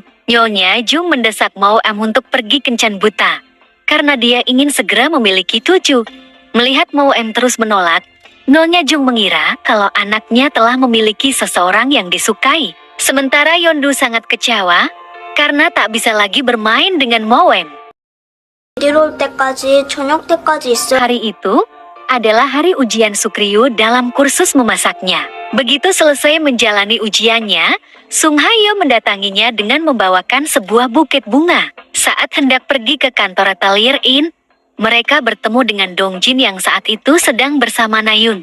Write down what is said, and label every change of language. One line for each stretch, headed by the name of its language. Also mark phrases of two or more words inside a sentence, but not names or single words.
Indonesian: Nyonya Jung mendesak Mao M untuk pergi kencan buta, karena dia ingin segera memiliki cucu. Melihat Mao M terus menolak, Nyonya Jung mengira kalau anaknya telah memiliki seseorang yang disukai. Sementara Yondu sangat kecewa, karena tak bisa lagi bermain dengan Mao M.
Korean: 내려올 때까지 저녁 때까지 있어요.
Indonesian: Hari itu adalah hari ujian Sukriyu dalam kursus memasaknya. Begitu selesai menjalani ujiannya, Sung Hayo mendatanginya dengan membawakan sebuah buket bunga. Saat hendak pergi ke kantor Atelier In, mereka bertemu dengan Dongjin yang saat itu sedang bersama Nayun.